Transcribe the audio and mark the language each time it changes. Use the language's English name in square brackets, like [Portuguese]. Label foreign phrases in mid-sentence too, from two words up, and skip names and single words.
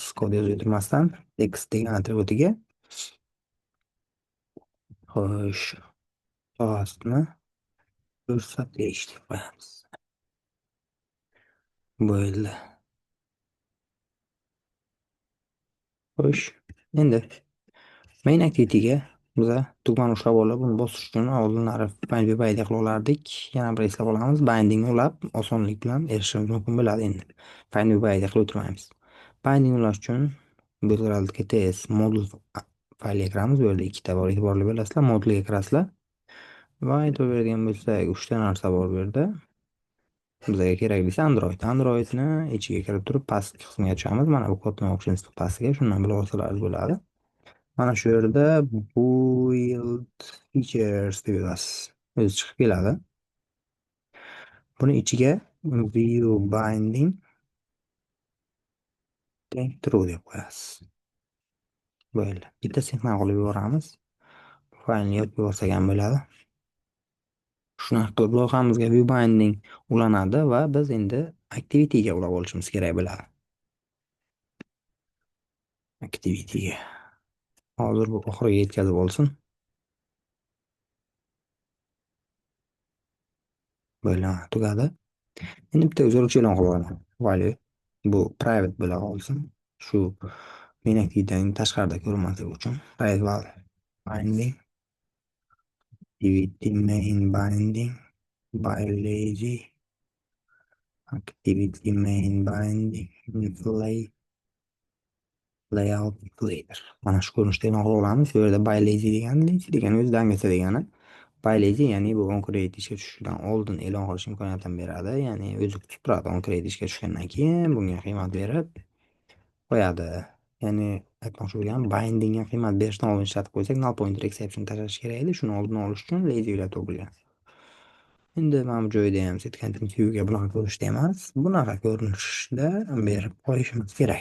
[Uzbek] Kod yozib o'tirmasdan text degan atributsiga xo'sh, postni ko'rsatish deb qo'yamiz. Bo'ldi. Xo'sh, endi [English] main activity'ga [Uzbek] biza tugmani ushlab olib, uni bosish uchun oldinlari [English] find by [Uzbek] qilib olardik. Yana bir eslab olamiz. Bindingni ulab osonlik bilan erishishimiz mumkin bo'ladi endi. [English] Find by [Uzbek] qilib o'tirmaymiz. Binding ulash uchun [English] build ts [Uzbek] modul faylga kiramiz. Bu yerda ikkita bor, e'tiborli bo'lasizlar. Modulga kirasizlar. Va e'tibor beradigan bo'lsak, 3 ta narsa bor bu yerda. Bizga keraklisi Android. Androidni ichiga kirib turib pastki qismiga tushamiz. Mana bu kodni o'qishimiz pastiga, shundan bilib olsalaringiz bo'ladi. Mana shu yerda [English] build features [Uzbek] deb yozasiz. O'zi chiqib keladi. Buni ichiga [English] view binding true [Uzbek] deb qo'yasiz. Bo'ldi. Bitta signal qilib yuboramiz. Faylni yopib yuborsak ham bo'ladi. Shunaqa qilib loyihamizga [English] view binding [Uzbek] ulanadi va biz endi [English] activity'ga [Uzbek] ulab olishimiz kerak bo'ladi. Activity'ga. Hozir bu oxiriga yetkazib olsin. Bo'ldi, tugadi. Endi bitta o'zgaruvchi e'lon qilib olaman. Value bu private bo'la qolsin. [English] Shu main activity'ning [Uzbek] tashqarida ko'rinmasligi uchun [English] private value binding activity main binding by lazy activity main binding layout later. [Uzbek] Mana shu ko'rinishda e'lon qilib olamiz. Bu yerda [English] by lazy [Uzbek] degani o'zi dangasa degani. [English] By lazy [Uzbek] ya'ni bu onCreate ishga tushishidan oldin e'lon qilish imkoniyatini beradi. Ya'ni o'zi kutib turadi onCreate ishga tushgandan keyin bunga qiymat berib qo'yadi. Ya'ni aytmoqchi bo'lganim bindingga qiymat berishdan oldin ishlatib qo'ysak [English] null pointer exception [Uzbek] tashlash kerak edi. Shuni oldini olish uchun lazy uylab topilgan. Endi mana bu joyda ham [English] set content view'ga [Uzbek] bunaqa ko'rinishda emas, bunaqa ko'rinishda berib qo'yishimiz kerak.